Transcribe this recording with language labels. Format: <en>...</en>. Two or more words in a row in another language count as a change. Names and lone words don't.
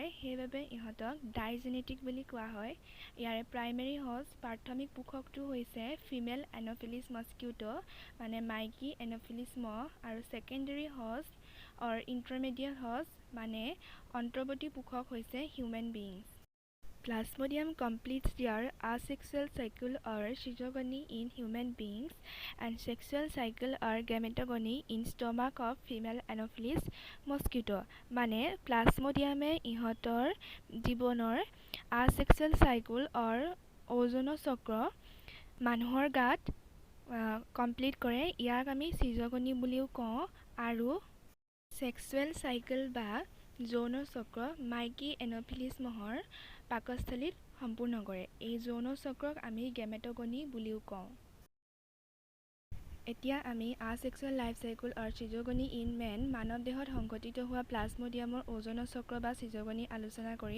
<as>সেইবাবে ইহঁতক ডাইজেনেটিক বুলি কোৱা হয়। ইয়াৰে</as> <en>primary host</en> <as>প্ৰাথমিক পোষকটো হৈছে</as> <en>female Anopheles mosquito</en> <as>মানে মাইকী এন'ফিলিছ মহ, আৰু</as> <en>secondary host or intermediate host</en> <as>মানে অন্তৰ্বৰ্তী পোষক হৈছে</as> <en>human beings. Plasmodium completes their asexual cycle or schizogony in human beings and sexual cycle or gametogony in stomach of female Anopheles mosquito</en> <as>মানে প্লাজমডিয়ামে ইহঁতৰ জীৱনৰ</as> <en>asexual cycle or</en> <as>ওজনৰ চক্ৰ মানুহৰ গাত কমপ্লিট কৰে। ইয়াক আমি সিজগনি বুলিও কওঁ। আৰু</as> <en>sexual cycle</en> <as>বা যৌন চক্ৰ মাইকী এন'ফিলিছ মহৰ পাকস্থলীত সম্পূৰ্ণ কৰে। এই যৌন চক্ৰক আমি গেমেটগনি বুলিও কওঁ। এতিয়া আমি</as> <en>asexual life cycle or schizogony in man</en> <as>মানৱ দেহত সংঘটিত হোৱা প্লাজমডিয়ামৰ ওজন চক্ৰ বা সিজগনি আলোচনা কৰিম।</as>